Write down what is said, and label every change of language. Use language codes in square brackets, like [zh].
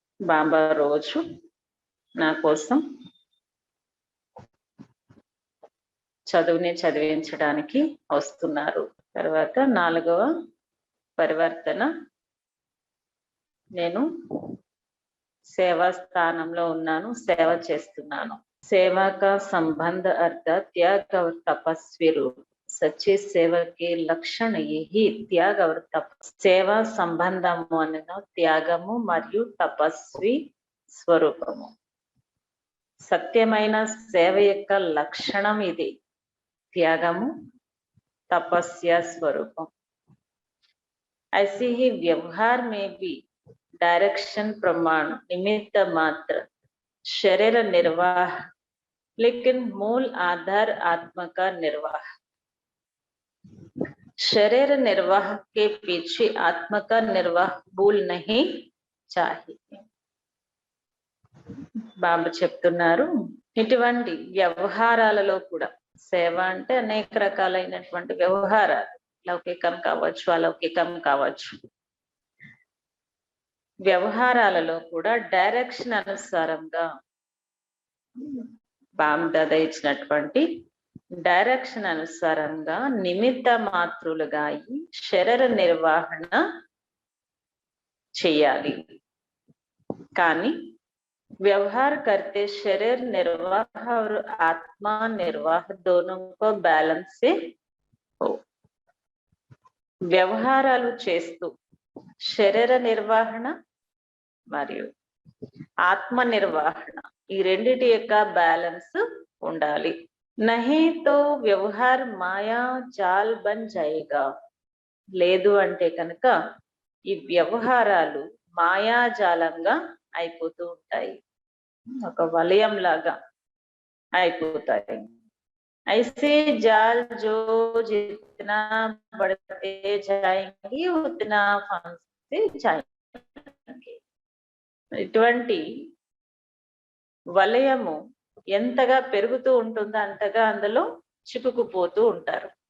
[te] బాబా రోజు నా కోసం చదువుని చదివించడానికి వస్తున్నారు. తర్వాత నాలుగవ పరివర్తన, నేను సేవా స్థానంలో ఉన్నాను, సేవ చేస్తున్నాను. [hi] सेवा का संबंध अर्थात त्याग और तपस्वी रूप। सच्ची सेवा के लक्षण यही त्याग और तपस्वी। [te] సేవా సంబంధము అనగా త్యాగము మరియు తపస్వి స్వరూపము. సత్యమైన సేవ యొక్క లక్షణం ఇది, త్యాగము [hi] तपस्या स्वरूपम। ऐसे ही व्यवहार में भी डायरेक्शन प्रमाण निमित्त मात्र शरीर निर्वाह लेकिन मूल आधार आत्मा का निर्वाह। शरीर निर्वाह के पीछे आत्मा का निर्वाह भूल नहीं चाहिए। [te] బాబా చెప్తున్నారు ఇటువంటి వ్యవహారాలలో కూడా సేవ అంటే అనేక రకాలైనటువంటి వ్యవహారాలు, లౌకికం కావచ్చు, అలౌకికం కావచ్చు. వ్యవహారాలలో కూడా డైరెక్షన్ అనుసారంగా బామ్దాద ఇచ్చినటువంటి డైరెక్షన్ అనుసారంగా నిమిత్త మాత్రులుగా అయి శరీర నిర్వహణ చేయాలి. కానీ [hi] व्यवहार करते शरीर निर्वाह और आत्मा निर्वाह दोनों को बैलेंस से हो. [te] వ్యవహారాలు చేస్తూ శరీర నిర్వహణ మరియు ఆత్మ నిర్వహణ ఈ రెండిటి యొక్క బ్యాలెన్స్ ఉండాలి. [hi] नहीं तो व्यवहार माया जाल बन जाएगा. [te] లేదు అంటే కనుక ఈ వ్యవహారాలు మాయాజాలంగా అయిపోతూ ఉంటాయి, ఒక వలయం లాగా అయిపోతాయి. [hi] ऐसे जाल जो जितना बढ़ते जाएंगे उतना फंसते जाएंगे. [te] ఇటువంటి వలయము ఎంతగా పెరుగుతూ ఉంటుందో అంతగా అందులో చిక్కుకుపోతూ ఉంటారు.